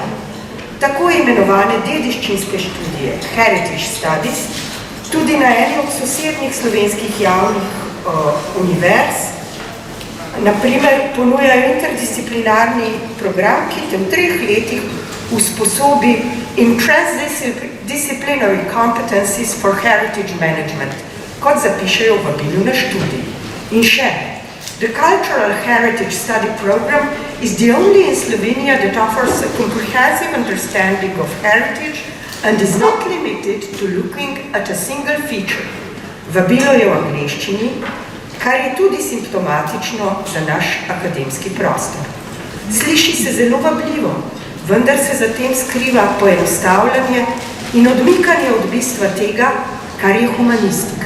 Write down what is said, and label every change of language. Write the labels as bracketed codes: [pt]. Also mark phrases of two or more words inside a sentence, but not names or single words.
[sl] Tako imenovane dediščinske študije, [en] Heritage Studies, [sl] tudi na eni od sosednjih slovenskih javnih univerz, naprimer ponujajo interdisciplinarni program, ki te v 3 letih usposobi in [en] transdisciplinary competencies for heritage management, [sl] kot zapišejo v vabilu na študij. In še, [en] the Cultural Heritage Study Program is the only in Slovenia that offers a comprehensive understanding of heritage and is not limited to looking at a single feature. [sl] Vabilo je v angleščini, kar je tudi simptomatično za naš akademski prostor. Sliši se zelo vabljivo, vendar se za tem skriva poenostavljanje in odmikanje od bistva tega, kar je humanistika.